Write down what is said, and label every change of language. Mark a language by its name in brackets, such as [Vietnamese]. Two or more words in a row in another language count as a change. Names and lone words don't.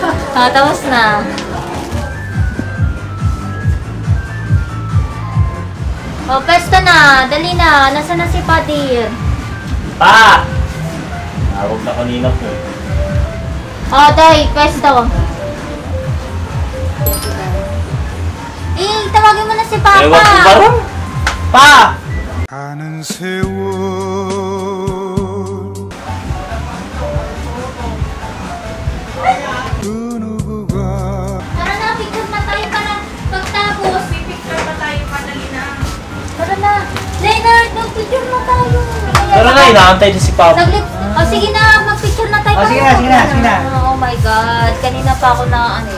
[Filipino] Tapos na. Pesta na. Dali na. Nasaan na si Padir? Pa! Tawag na kanina po. Day. Pesta. Tawagin mo na si Papa. Ewan ko ba rin? Pa! [Korean] 가는 세월 그 누구가 [Filipino] Tara na, picture na tayo para pagtapos. May picture pa tayo, padali na. Tara na. Leonard, mag-picture na tayo. Tara na, inaantay na si Papa. Saglit. Sige na, mag-picture na tayo. Sige na. [English] Oh my God. [Filipino] Kanina pa ako na ano eh.